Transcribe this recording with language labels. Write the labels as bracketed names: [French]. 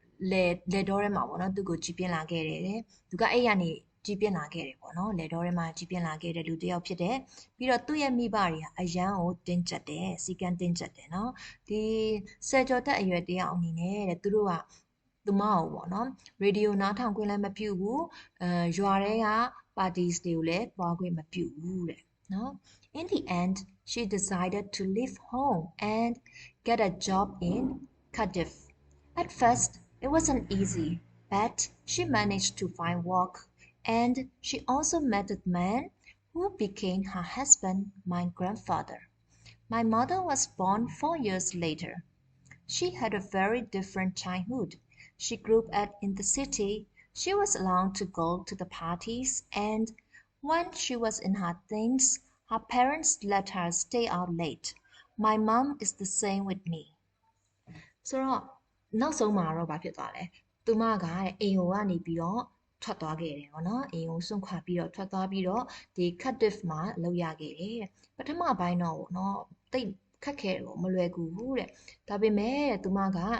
[Burmese] လယ်တော်ထဲမှာပေါ့နော်သူ့ကိုကြီးပြင်းလာခဲ့တယ်သူကအဲ့ရနေကြီးပြင်းလာခဲ့တယ်ပေါ့နော်လယ်တော်ထဲမှာကြီးပြင်းလာခဲ့တဲ့လူတစ်ယောက်ဖြစ်တယ်ပြီးတော့သူ့ရဲ့မိဘတွေကအရန်ကိုတင်းကျပ်တယ်စီကံတင်းကျပ်တယ်နော်ဒီဆယ်ကျော်သက်အရွယ်တစ်ယောက်အနေနဲ့တဲ့သူတို့ကသူမကိုပေါ့နော်ရေဒီယိုနားထောင်ခွင့်လည်းမပြုဘူးရွာထဲက parties တွေကိုလည်းသွားခွင့်မပြုဘူးတဲ့နော် [English] In the end she decided to leave home and get a job in Cardiff At first it wasn't easy but she managed to find work and she also met a man who became her husband my grandfather My mother was born 4 years later She had a very different childhood. She grew up in the city. She was allowed to go to the parties, and when she was in her teens, her parents let her stay out late. My mom is the same with me. [Burmese] ဆိုတော့နောက်ဆုံးမှာတော့ဘာဖြစ်သွားလဲသူမကအိမ်ကိုကနေပြီးတော့ထွက်သွားခဲ့တယ်ပေါ့နော်အိမ်ကိုစွန့်ခွာပြီးတော့ထွက်သွားပြီးတော့ဒီ Cardiff မှာအလုပ်ရခဲ့တယ်ပထမပိုင်းတော့ပေါ့နော်တိတ်ခက်ခဲတယ်မလွယ်ကူဘူးတဲ့ဒါပေမဲ့သူမက